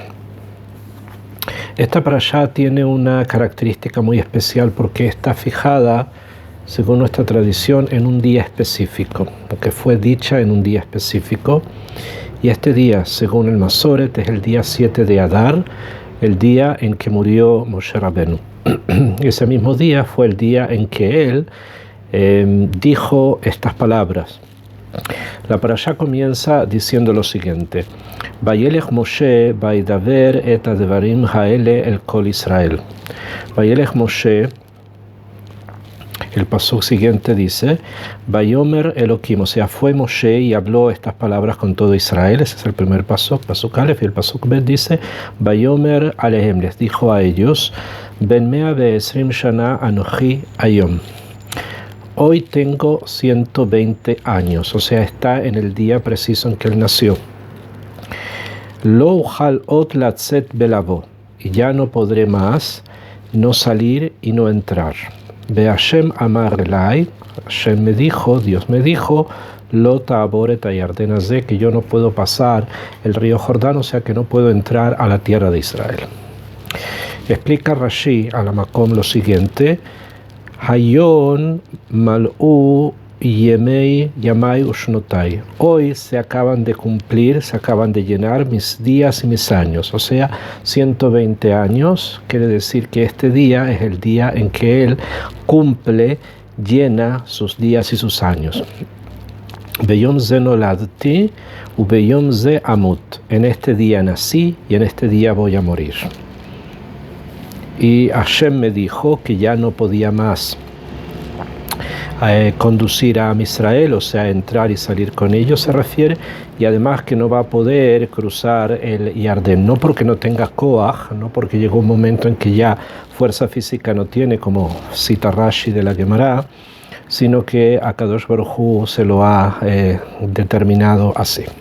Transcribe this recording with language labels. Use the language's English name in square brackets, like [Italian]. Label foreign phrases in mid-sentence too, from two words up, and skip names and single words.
[Spanish] Esta parashá tiene una característica muy especial porque está fijada, según nuestra tradición, en un día específico, porque fue dicha en un día específico, y este día, según el Masoret, es el día 7 de Adar, el día en que murió Moshe Rabenu. Ese mismo día fue el día en que él dijo estas palabras. La parashá comienza diciendo lo siguiente: [Hebrew] וילך משה וידבר את הדברים האלה אל כל ישראל. וילך משה, [Spanish] el pasuk siguiente dice, [Hebrew] ויאמר אלהים, [Spanish] o sea, fue Moshe y habló estas palabras con todo Israel. Ese es el primer pasuk Aleph, y el pasuk Bet dice, [Hebrew] ויאמר אלהם, [Spanish] les dijo a ellos, [Hebrew] בן מאה ועשרים שנה אנכי היום. [Spanish] Hoy tengo 120 años, o sea, está en el día preciso en que él nació. [Hebrew] לא אוכל עוד לצאת ולבוא, [Spanish] y ya no podré más no salir y no entrar. [Hebrew] והשם אמר אלי, [Spanish] Hashem me dijo, Dios me dijo, [Hebrew] לא תעבור את הירדן הזה, [Spanish] que yo no puedo pasar el río Jordán, o sea que no puedo entrar a la tierra de Israel. Explica Rashi a la Makom lo siguiente: [Hebrew] היום מלאו ימי ימי ושנותי. [Spanish] Hoy se acaban de cumplir, se acaban de llenar mis días y mis años, o sea, 120 años. Quiere decir que este día es el día en que él cumple, llena sus días y sus años. [Hebrew] ביום זה נולדתי וביום זה אמות. [Spanish] En este día nací y en este día voy a morir. Y Hashem me dijo que ya no podía más conducir a Israel, o sea, entrar y salir con ellos, se refiere, y además que no va a poder cruzar el Yardén, no porque no tenga Koach, no porque llegó un momento en que ya fuerza física no tiene, como cita Rashi de la Gemara, sino que [Hebrew] הקדוש ברוך הוא [Spanish] se lo ha determinado así.